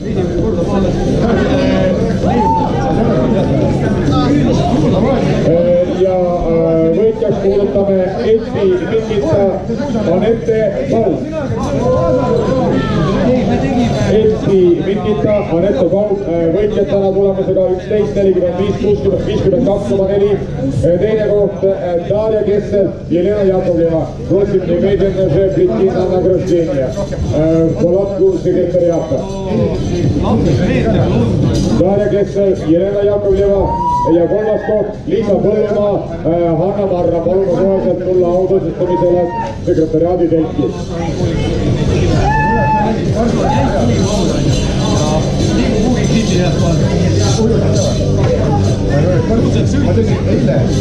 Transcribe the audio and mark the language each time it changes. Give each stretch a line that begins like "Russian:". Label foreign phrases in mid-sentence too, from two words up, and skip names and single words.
Estonian: Ja võitjaks kuulutame Eesti Mikita Anette Paul. Eesti Mikita Anette Paul võitjatena tulemusega 11:45:52,4. Teine koht Дарья Гессель, Елена Яковлева.
Russian: Просим немедленно же прийти на награждение в палатку секретариата.
Estonian: Дарья Гессель, Елена Яковлeva ja kolmas koht Liisa Põllumaa, Hanna Marra, palume koheselt tulla autõstamisele sekretariaadi telki. Ma tõsin eile